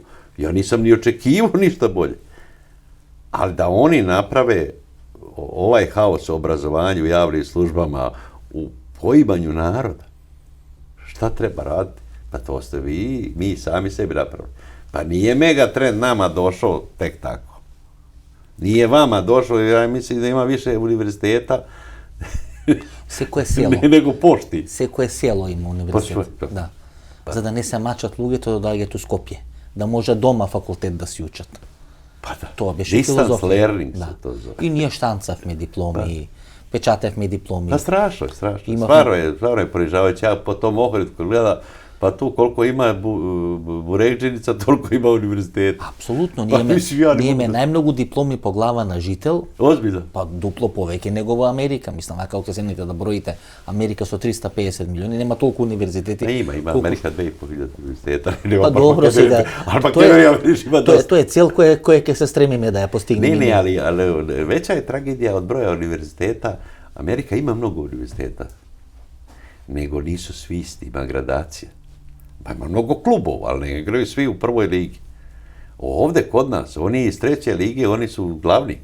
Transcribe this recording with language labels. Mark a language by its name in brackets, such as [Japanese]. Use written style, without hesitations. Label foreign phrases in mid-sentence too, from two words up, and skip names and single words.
[Serbian] Ja nisam ni očekivao ništa bolje. Ali da oni naprave ovaj haos u obrazovanju, javnim službama, u poimanju naroda, šta treba raditi? Pa to ste vi, mi sami sebi napravili. Pa nije Megatrend nama došao tek tako. Nije vama došao, ja mislim da ima više univerziteta [Macedonian] Всеко е село. [Serbian] nego pošti. [Macedonian] Секое село има универзитет. Па, Да. За да не се мачат луѓето да доаѓаат у Скопје. Да може дома факултет да си учат. [Serbian] Pa da. [Macedonian] Тоа беше Distance филозофија. learning Да. [Serbian] se to zove. [Macedonian] И ние штанцавме дипломи, печатевме дипломи. [Serbian] Pa strašno je, strašno. Imamo- Stvarno je ponižavajuće. Ja po tom ohridu gleda, pa tu koliko ima burekđenica, toliko ima univerziteta. [Macedonian] Апсолутно, Па, мислим, ја не ние [Serbian] могу [Macedonian] имаме да- најмногу дипломи по глава на жител, [Serbian] Ozbiljno. [Macedonian] па дупло повеќе него во Америка. Мислам, ако ќе седнете да броите Америка со 350 милиони, нема толку универзитети. [Serbian] Ima [Macedonian] колку- [Serbian] Amerika 2.500 univerziteta. [Macedonian] Па добро сега. [Serbian] Ali [Macedonian] Тоа [Serbian] Makedonija [Macedonian] е, [Serbian] ima [Macedonian] тоа е, [Serbian] dosta. [Macedonian] тоа е цел која ќе се стремиме да ја постигнеме. [Serbian] Ne, [Macedonian] ние. [Serbian] ali veća je tragedija od broja univerziteta. Amerika ima mnogo univerziteta, nego nisu svi isti, ima gradacija. Pa ima mnogo klubova, ali ne igraju svi u prvoj ligi. Ovdje kod nas, oni iz 3. lige, oni su glavni.